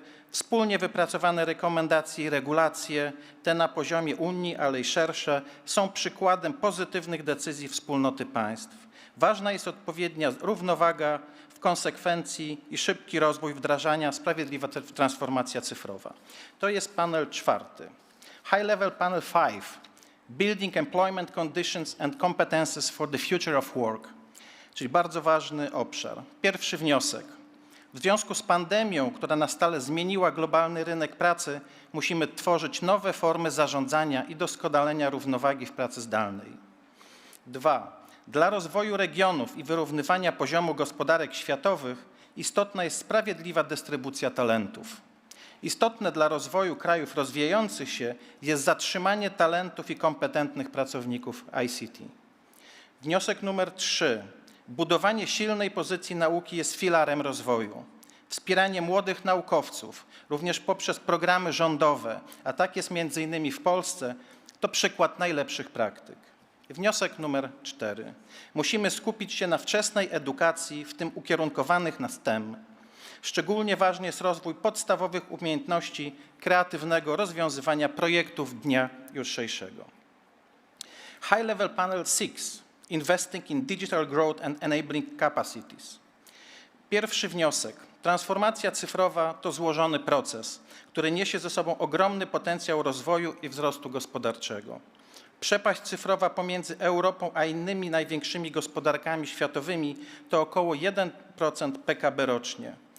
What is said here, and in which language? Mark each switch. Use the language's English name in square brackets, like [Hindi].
[Polish] Wspólnie wypracowane rekomendacje i regulacje, te na poziomie Unii, ale i szersze, są przykładem pozytywnych decyzji wspólnoty państw. Ważna jest odpowiednia równowaga w konsekwencji i szybki rozwój wdrażania, sprawiedliwa transformacja cyfrowa. To jest panel 4. High Level Panel 5. [English] Building Employment Conditions and Competences for the Future of Work. [Polish] Czyli bardzo ważny obszar. Pierwszy wniosek. W związku z pandemią, która na stale zmieniła globalny rynek pracy, musimy tworzyć nowe formy zarządzania i doskonalenia równowagi w pracy zdalnej. 2. Dla rozwoju regionów i wyrównywania poziomu gospodarek światowych istotna jest sprawiedliwa dystrybucja talentów. Istotne dla rozwoju krajów rozwijających się jest zatrzymanie talentów i kompetentnych pracowników ICT. Wniosek numer 3. Budowanie silnej pozycji nauki jest filarem rozwoju. Wspieranie młodych naukowców, również poprzez programy rządowe, a tak jest m.in. w Polsce, to przykład najlepszych praktyk. Wniosek numer 4. Musimy skupić się na wczesnej edukacji, w tym ukierunkowanych na STEM. Szczególnie ważny jest rozwój podstawowych umiejętności kreatywnego rozwiązywania projektów dnia jutrzejszego. [English] High Level Panel 6. Investing in digital growth and enabling capacities. [Polish] Pierwszy wniosek. Transformacja cyfrowa to złożony proces, który niesie ze sobą ogromny potencjał rozwoju i wzrostu gospodarczego. Przepaść cyfrowa pomiędzy Europą a innymi największymi gospodarkami światowymi to około 1% PKB rocznie.